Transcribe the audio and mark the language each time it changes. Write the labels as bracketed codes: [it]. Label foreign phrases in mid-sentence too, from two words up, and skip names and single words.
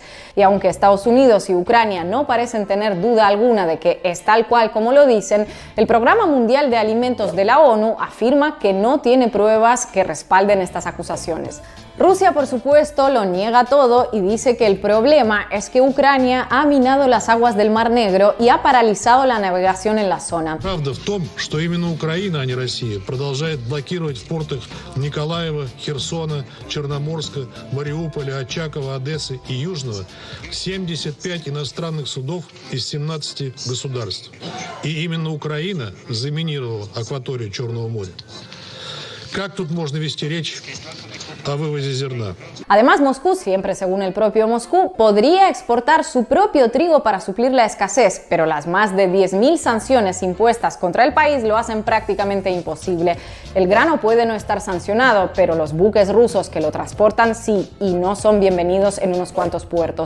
[es] Y aunque Estados Unidos y Ucrania no parecen tener duda alguna de que es tal cual como lo dicen, el Programa Mundial de Alimentos de la ONU afirma que no tiene pruebas que respalden estas acusaciones. Rusia, por supuesto, lo niega todo y dice que el problema es que Ucrania ha minado las aguas del Mar Negro y ha paralizado la navegación en la zona. [ru] Правда в том, что именно Украина, а не Россия, продолжает блокировать в портах Николаева, Херсона, Черноморска, Мариуполя, Очакова, Одессы и Южного 75 иностранных судов из 17 государств. И именно Украина заминировала акваторию Черного моря. Как тут можно вести речь a вывозе зерна? [es] Además, Moscú, siempre según el propio Moscú, podría exportar su propio trigo para suplir la escasez, pero las más de 10.000 sanciones impuestas contra el país lo hacen prácticamente imposible. El grano puede no estar sancionado, pero los buques rusos que lo transportan sí, y no son bienvenidos en unos cuantos puertos.